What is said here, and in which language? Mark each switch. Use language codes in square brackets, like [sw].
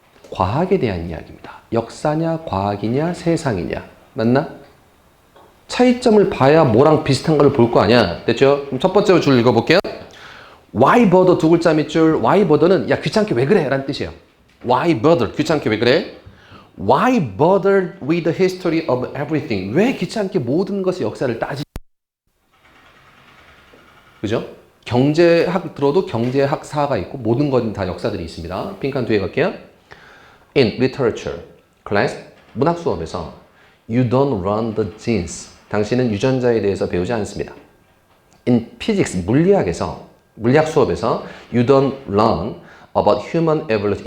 [ko] 과학에 대한 이야기입니다. 역사냐, 과학이냐, 세상이냐. 맞나? 차이점을 봐야 뭐랑 비슷한 걸 볼 거 아니야. 됐죠? 그럼 첫 번째 줄 읽어볼게요. Why bother 두 글자 밑줄. Why bother는 야 귀찮게 왜 그래? 라는 뜻이에요. Why bother? 귀찮게 왜 그래? [en] Why bother with the history of everything? [ko] 왜 귀찮게 모든 것의 역사를 따지? 그죠? 경제학 들어도 경제학사가 있고 모든 건 다 역사들이 있습니다. 핑크한 뒤에 갈게요. [en] In literature class, 문학 수업에서 You don't run the genes. [ko] 당신은 유전자에 대해서 배우지 않습니다. [en] In physics, 물리학 수업에서 You don't learn about human evolution.